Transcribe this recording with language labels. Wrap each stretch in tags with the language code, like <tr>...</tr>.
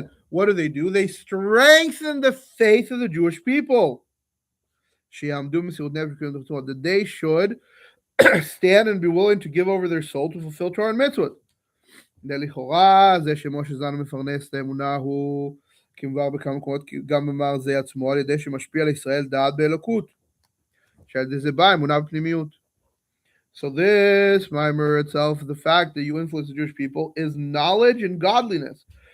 <en>What do? They strengthen the faith of the Jewish people. That they should stand and be willing to give over their soul to fulfill Torah and mitzvot.</en> <he>לכאורה, זה שמשה זן מפרנס את האמונה הוא כמובן בכמה מקומות גם אמר זה עצמו על ידי שמשפיע על ישראל דעת באלוקות. שעל ידי זה בא אמונה בפנימיות.</he> <en>So this maamar itself, the fact that you influence the Jewish people, is knowledge and godliness.</en>